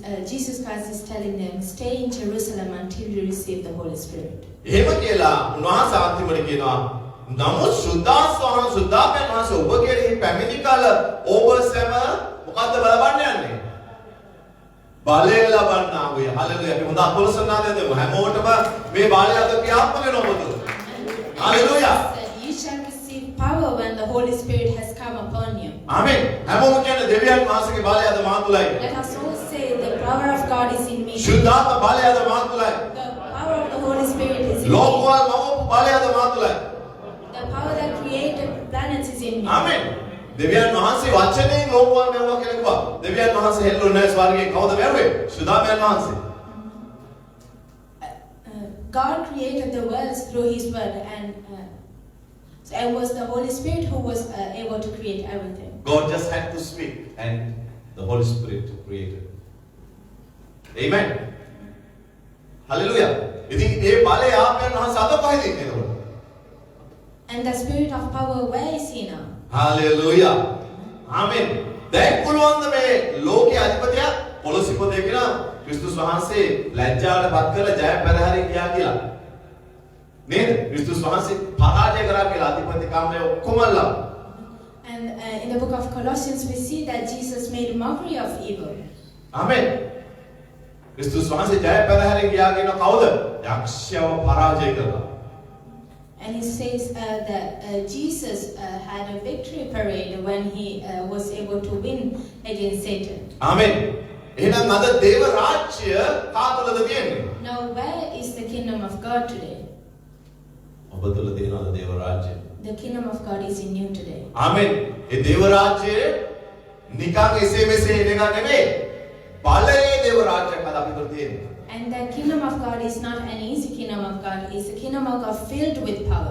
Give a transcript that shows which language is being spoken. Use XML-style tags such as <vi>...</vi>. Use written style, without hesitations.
<en>Jesus Christ is telling them, stay in Jerusalem until you receive the Holy Spirit.</en> <si>එහෙම කියලා උන්වහන්සේ අන්තිමට කියනවා නමුත් සුද්ධාත්මයන් වහන්සේ ඔබ කෙරෙහි පැමිණි කල ඔබ සැම මොකද්ද බලපන්න යන්නේ? බලය ලබන්නා වූ. හලෙලුයා. අපි හොඳ අපොලසනාදය දෙමු. හැමෝටම මේ බලය අද ක්‍රියාත්මක වෙනවා මොකද? Hallelujah.</si> <en>You shall receive power when the Holy Spirit has come upon you.</en> <si>ආමෙන්. හැමෝම කියන්නේ දෙවියන් වහන්සේගේ බලය අද මා තුලයි.</si> <en>Let us all say the power of God is in me.</en> <si>සුද්ධාත්ම බලය අද මා තුලයි.</si> <en>The power of the Holy Spirit is in me.</en> <si>ලෝකවල මවපු බලය අද මා තුලයි.</si> <en>The power that created planets is in me.</en> <si>ආමෙන්. දෙවියන් වහන්සේ වචනයෙන් ලෝකවල මෙවුවා කියලා කිව්වා. දෙවියන් වහන්සේ හෙල්ලුනේ නැහැ ස්වර්ගයේ කවුද මෙව්වේ? සුද්ධාත්මයන් වහන්සේ.</si> <en>God created the worlds through His word, and it was the Holy Spirit who was able to create everything. God just had to speak and the Holy Spirit created. Amen. Hallelujah.</en> <si>ඉතින් මේ බලය ආත්මයන් වහන්සේ අද කොහෙද ඉන්නේ එතකොට?</si> <en>And the spirit of power, where is he now? Hallelujah. Amen.</en> <si>දැන් පුළුවන් ද මේ ලෝකයේ අධිපතියා පොළොසිපතේ කියලා ක්‍රිස්තුස් වහන්සේ ලැජ්ජාවට පත් කරලා ජය පෙරහැරින් ගියා කියලා. නේද? ක්‍රිස්තුස් වහන්සේ පරාජය කරා කියලා අධිපති කාමයේ ඔක්කොමලා.</si> <en>And in the book of Colossians we see that Jesus made mockery of evil. Amen.</en> <si>ක්‍රිස්තුස් වහන්සේ ජය පෙරහැරින් ගියා කියන කවුද? යක්ෂයව පරාජය කළා.</si> <en>And he says that Jesus had a victory parade when he was able to win against Satan.</en> <si>Amen. එහෙනම් අද දේව රාජ්‍ය කා තුලද තියෙන්නේ?</si> <en>Now where is the kingdom of God today?</en> <si>ඔබ තුල තියෙනවද දේව රාජ්‍ය?</si> <en>The kingdom of God is in you today.</en> <si>ආමෙන්. ඒ දේව රාජ්‍යය නිකන් එසේ මෙසේ එන එක නෙමෙයි. බලයේ දේව රාජ්‍යයක් අද අපි තුල තියෙන්නේ.</si> <en>And the kingdom of God is not an easy kingdom of God. It's a kingdom of God filled with power.</en>